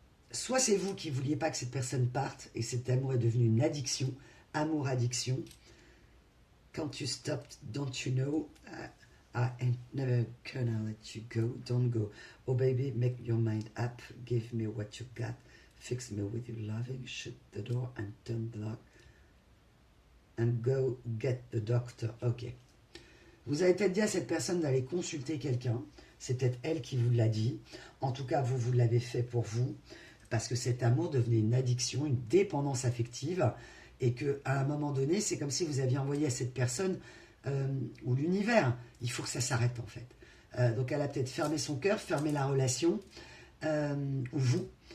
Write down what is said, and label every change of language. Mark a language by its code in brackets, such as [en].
[fr] Soit c'est vous qui ne vouliez pas que cette personne parte et cet amour est devenu une addiction, amour-addiction. [en] Can't you stop, don't you know, I ain't never gonna let you go, don't go. Oh baby, make your mind up, give me what you got, fix me with your loving, shut the door and turn the lock, and go get the doctor. Ok. [fr] Vous avez peut-être dit à cette personne d'aller consulter quelqu'un, c'est peut-être elle qui vous l'a dit, en tout cas vous l'avez fait pour vous, parce que cet amour devenait une addiction, une dépendance affective, et qu'à un moment donné, c'est comme si vous aviez envoyé à cette personne, ou l'univers, il faut que ça s'arrête en fait. Donc elle a peut-être fermé son cœur, fermé la relation, ou vous,